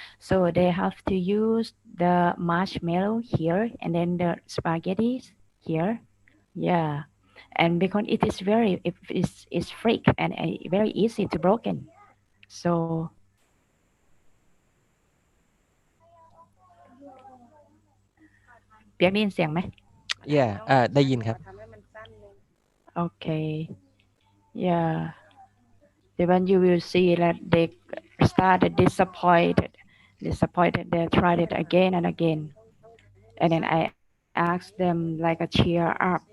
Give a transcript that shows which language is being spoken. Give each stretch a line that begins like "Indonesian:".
English: So they have to use the marshmallow here and then the spaghettis here. Yeah. And because it is very it's freak and very easy to broken.
Thai: Soเปียกได้ยินเสียงไหม yeah ได้ยินครับ
English: Okay. Yeah. Then you will see that they started disappointed. They tried it again and again. And then I asked them like a cheer up.